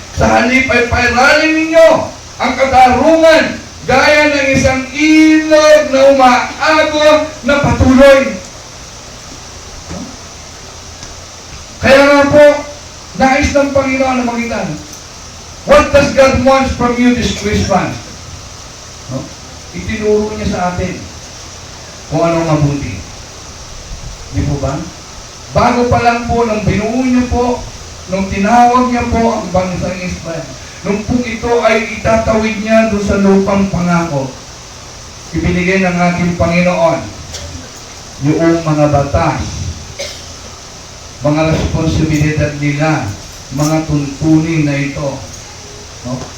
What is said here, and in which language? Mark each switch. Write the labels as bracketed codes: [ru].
[tl] Sa halip ay pairalin ninyo ang katarungan gaya ng isang ilog na umaagos na patuloy. Kaya nga po, nais ng Panginoon na makita. [en] What does God want from you this Christmas? No? Itinuro niya sa atin kung anong mabuti. Di po ba? Bago pa lang po, nung binuo niyo po, nung tinawag niya po ang bansang Israel, nung po ito ay itatawid niya doon sa lupang pangako, ibinigay ng ating Panginoon yung mga batas, mga responsibilidad nila, mga tuntunin na ito. No?